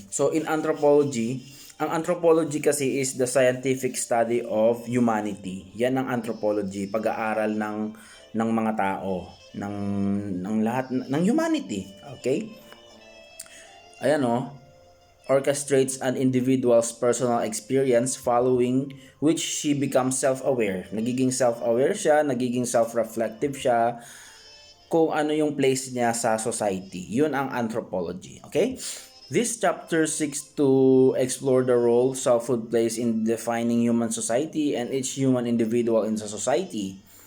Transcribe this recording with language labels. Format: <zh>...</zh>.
<en>So in anthropology,</en> <tl>ang anthropology kasi</tl> <en>is the scientific study of humanity.</en> <tl>Yan ang anthropology, pag-aaral ng mga tao, ng lahat ng humanity.</tl> <en>Okay?</en> <tl>Ayan</tl> <en>orchestrates an individual's personal experience following which she becomes self-aware.</en> <tl>Nagiging self-aware siya, nagiging self-reflective siya kung ano yung place niya sa society. Yun ang anthropology.</tl> <en>Okay? This chapter seeks to explore the role selfhood plays in defining human society and each human individual in the society.</en>